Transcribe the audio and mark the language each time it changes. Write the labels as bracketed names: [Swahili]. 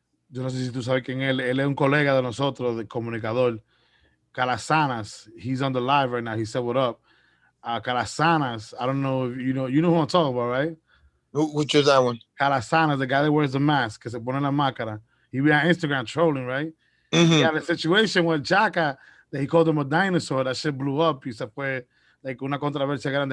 [Spanish] Yo no sé si tú sabes quién es. Él es un colega de nosotros, de comunicador. Calasanas. [English] He's on the live right now. He said, what up? Calasanas. I don't know if you know who I'm talking about, right? Which is that one? Calasanas, the guy that wears the mask, [Spanish] que se pone la máscara. [English] He be on Instagram trolling, right? He had a situation with Chaka that he called him a dinosaur. That shit blew up. [Spanish] Y se fue like una controversia grande.